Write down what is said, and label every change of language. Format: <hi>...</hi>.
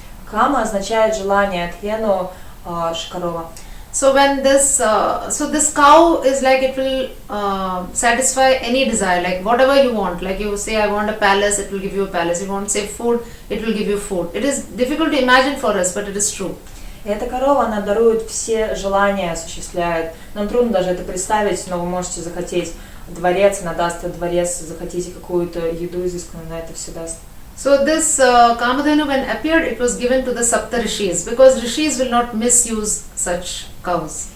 <ru>Кама означает желание, Дхену корова.</ru> <en>So when this cow is like, it will satisfy any desire, like whatever you want. Like you say, I want a palace, it will give you a palace. If you want, say, food, it will give you food. It is difficult to imagine for us, but it is true.</en> <ru>И эта корова, она дарует все желания, осуществляет. Нам трудно даже это представить, но вы можете захотеть дворец, она даст этот дворец, захотите какую-то еду изысканную, она это все даст.</ru> <en>So this Kamadhenu, when appeared, it was given to the Sapta Rishis, because Rishis will not misuse such cows.</en>